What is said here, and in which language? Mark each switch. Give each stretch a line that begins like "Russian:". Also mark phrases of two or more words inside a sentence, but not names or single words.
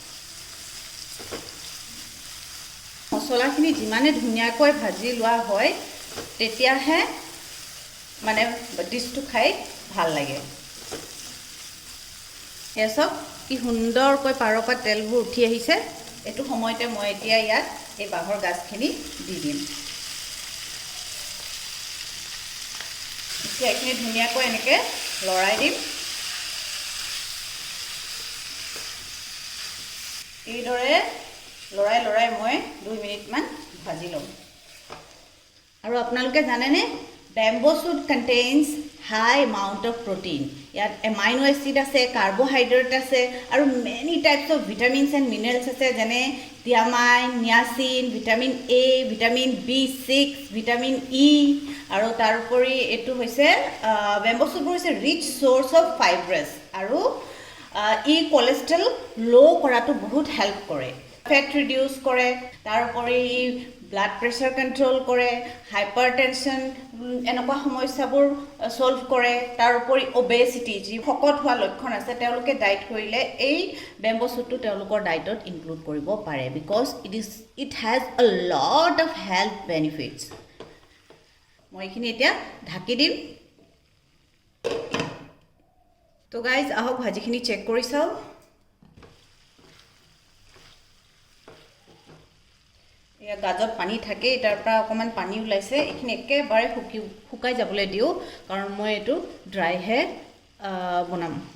Assamese: মছলাখিনি যিমানে ধুনীয়াকৈ ভাজি লোৱা হয় তেতিয়াহে মানে ডিশটো খাই ভাল লাগে এয়া সব কি সুন্দৰকৈ পাৰৰ পৰা তেলবোৰ উঠি আহিছে এইটো সময়তে মই এতিয়া ইয়াত এই বাঁহৰ গাজখিনি দি দিম এতিয়া এইখিনি ধুনীয়াকৈ এনেকৈ লৰাই দিম এইদৰে লৰাই মই 2 মিনিটমান ভাজি ল'ম আৰু আপোনালোকে জানেনে
English: bamboo shoot contains high amount of protein
Assamese: ইয়াত
English: amino acid
Assamese: আছে carbohydrate আছে আৰু many
English: types of vitamins and minerals
Assamese: আছে যেনে
English: thiamine niacin vitamin A vitamin B6 vitamin E
Assamese: আৰু তাৰোপৰি এটো হৈছে
English: bamboo shoot
Assamese: হৈছে
English: rich source of fibrous
Assamese: আৰু ই
English: cholesterol low
Assamese: কৰাটো বহুত হেল্প কৰে
English: fat reduce
Assamese: কৰে তাৰোপৰি
English: blood pressure control
Assamese: কৰে হাইপাৰটেনশন এনেকুৱা সমস্যাবোৰ সলভ কৰে তাৰোপৰি ওবেসিটি যি শকত হোৱা লক্ষণ আছে তেওঁলোকে ডায়েট কৰিলে এই
English: bamboo shootটো
Assamese: তেওঁলোকৰ ডায়েটত ইনক্লুড কৰিব পাৰে
English: because it has a lot of health benefits
Assamese: মই এইখিনি এতিয়া ঢাকি দিম তো গাইজ আহক ভাজিখিনি চেক কৰি চাও ইয়া গাজত পানী থাকে তাৰ পৰা অকমান পানী ওলাইছে এইখিনি একেবাৰে শুকাই যাবলৈ দিও কাৰণ মই এটো ড্ৰাই হে বনাম